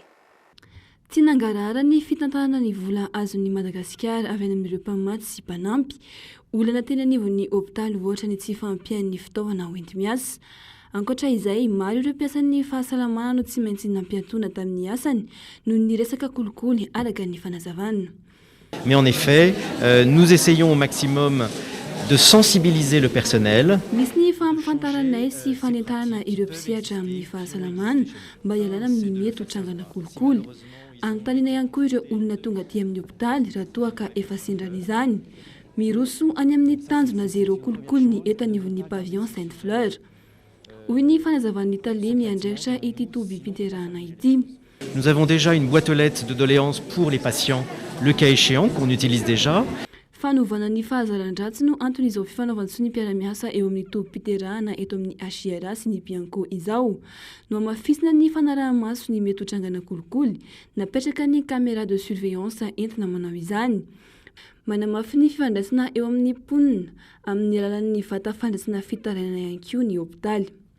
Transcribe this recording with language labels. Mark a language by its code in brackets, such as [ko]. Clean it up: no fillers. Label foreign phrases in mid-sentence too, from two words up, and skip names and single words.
[mg] Tsy nangarara ny fitantanana ny vola azon'ny Madagasikara avy any amin'ireo mpamatsy sy mpanampy. Olana teny anivon'ny hôpitaly ohatra ny tsy fampian'ny fitaovana hoenti-miasa. Ankoatra izay, maro ireo mpiasan'ny fahasalamana no tsy maintsy nampiantona tamin'ny asany noho ny resaka kolikoly araka ny fanazavana. [fr] Mais en effet, nous essayons au maximum de sensibiliser le personnel. [mg] Misy ny fampafantaranay sy fanentanana ireo mpisehatra amin'ny fahasalamana mba hialana amin'ny mety hotrangana kolikoly. Anontaniana ihany koa ireo olona tonga aty amin'ny hôpitaly raha toa ka efa sindrana izany. Miroso any amin'ny tanjona zéro kolikoly ny eto anivon'ny pavillon Sainte-Fleur. Hoy ny fanazavan'ny Italie miandraikitra ity tobi-piterahana ity. [fr] Nous avons déjà une boîte aux lettres de doléances pour les patients, le cas échéant qu'on utilise déjà. [mg] Fanovana ny fahazaran-dratsy no anton'izao fifanaovantsy ny mpiara-miasa eo amin'ny tobi-piterahana eto amin'ny HIRA sy ny Bianco izao. No amafisina ny fanaraha-maso ny mety hotrangana kolikoly, napetraka ny [fr] caméra de surveillance [mg] entina manao izany. Manamafy ny fifandraisana eo amin'ny mponina amin'ny alalan'ny vata fandraisana fitarainana ihany koa ny hôpitaly.